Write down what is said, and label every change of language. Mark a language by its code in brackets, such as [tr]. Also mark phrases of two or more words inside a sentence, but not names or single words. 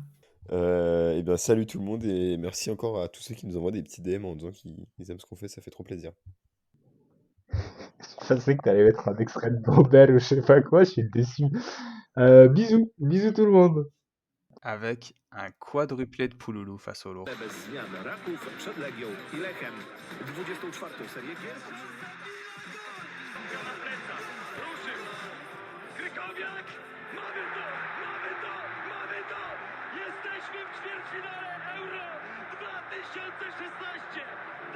[fr] Et bien, salut tout le monde et merci encore à tous ceux qui nous envoient des petits DM en disant qu'ils aiment ce qu'on fait, ça fait trop plaisir. Je pensais que t'allais mettre un extrait de Bobel ou je sais pas quoi, je suis déçu. Bisous tout le monde. Avec un quadruplé de Pouloulou face au lot. [pl] Bez zmian Raków przed Legią i Lechem. 24. serię gier. Krykowiak! Mamy to! Jesteśmy w ćwierćfinale Euro 2016!